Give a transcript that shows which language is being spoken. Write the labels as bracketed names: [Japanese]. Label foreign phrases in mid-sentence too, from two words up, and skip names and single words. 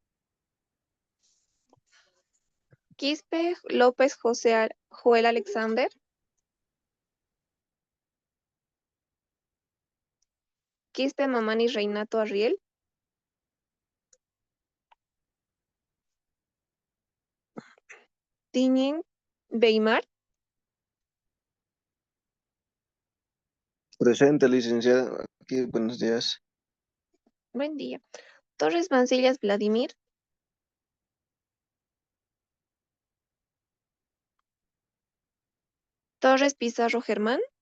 [Spanish] Quispe López José Joel Alexander. Quispe Mamani Reinato Arriel. Tiñen Beimar. Presente, licenciada. Aquí, buenos días. Buen día. Torres Mancillas Vladimir. Torres Pizarro Germán.